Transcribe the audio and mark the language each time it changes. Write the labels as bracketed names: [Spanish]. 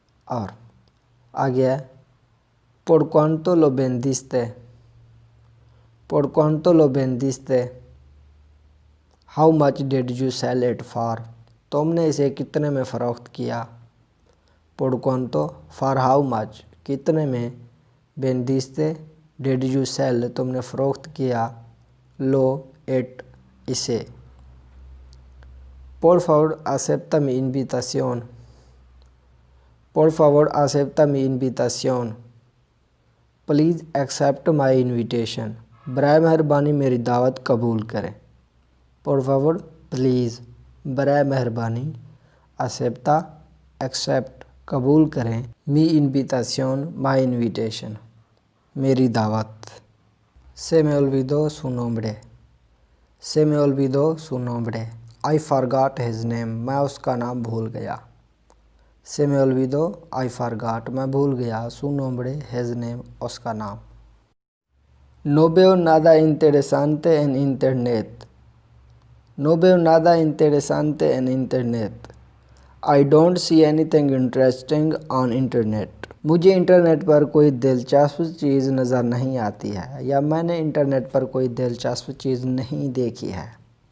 [Hindi] और आगे है [Spanish] por cuánto lo vendiste, [Hindi] por cuánto lo vendiste [English] how much did you sell it for [Hindi] तुमने इसे कितने में फ़रोख्त किया। [Spanish] por cuánto [English] for how much [Hindi] कितने में, [Spanish] vendiste [English] did you sell [Hindi] तुमने फ़रोख्त किया, [English] लो इट [Hindi] इसे। [Spanish] Por favor, acepta mi invitación. Por favor, acepta mi invitación. [English] Please accept my invitation. [Hindi] बराए मेहरबानी मेरी दावत कबूल करें. [Spanish] Por favor, [English] please. [Hindi] बराए मेहरबानी. [Spanish] Acepta, [English] accept, [Hindi] कबूल करें. [Spanish] Mi invitación, [English] my invitation. [Hindi] मेरी दावत. [Spanish] Se me olvidó su nombre. Se me olvidó su nombre. [English] I forgot his name. [Hindi] मैं उसका नाम भूल गया. [Spanish] Se me olvidó, [English] I forgot. [Hindi] मैं भूल गया. [Spanish] Su nombre, [English] his name, [Hindi] उसका नाम. [Spanish] No veo nada interesante en internet. No veo nada interesante en internet. [English] I don't see anything interesting on internet. [Hindi] मुझे इंटरनेट पर कोई दिलचस्प चीज़ नज़र नहीं आती है या मैंने इंटरनेट पर कोई दिलचस्प चीज़ नहीं देखी है.